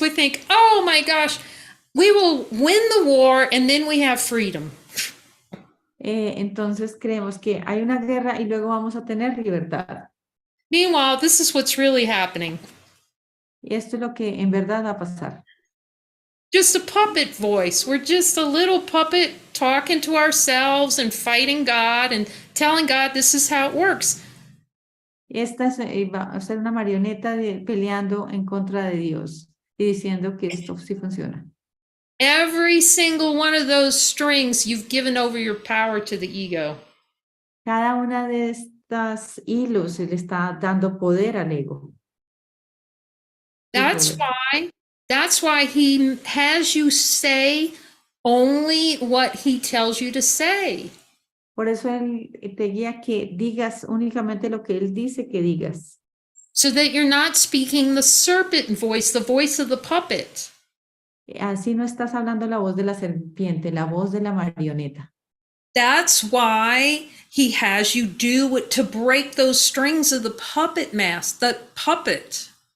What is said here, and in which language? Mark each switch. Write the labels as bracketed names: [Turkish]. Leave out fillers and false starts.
[English] We think, oh my gosh, we will win the war and then we have freedom. [Spanish] Entonces creemos que hay una guerra y luego vamos a tener libertad. [English] Meanwhile, this is what's really happening. [Spanish] Y esto es lo que en verdad va a pasar. [English] Just a puppet voice. We're just a little puppet talking to ourselves and fighting God and telling God this is how it works. [Spanish] Esta va a ser una marioneta peleando en contra de Dios y diciendo que esto sí funciona. [English] Every single one of those strings, you've given over your power to the ego. [Spanish] Cada una de estas hilos se le está dando poder al ego. [English] That's why he has you say only what he tells you to say. [Spanish] Por eso él te guía que digas únicamente lo que él dice que digas. [English] So that you're not speaking the serpent voice, the voice of the puppet. [Spanish] Así no estás hablando la voz de la serpiente, la voz de la marioneta. [English] That's why he has you do it to break those strings of the puppet mask, the puppet.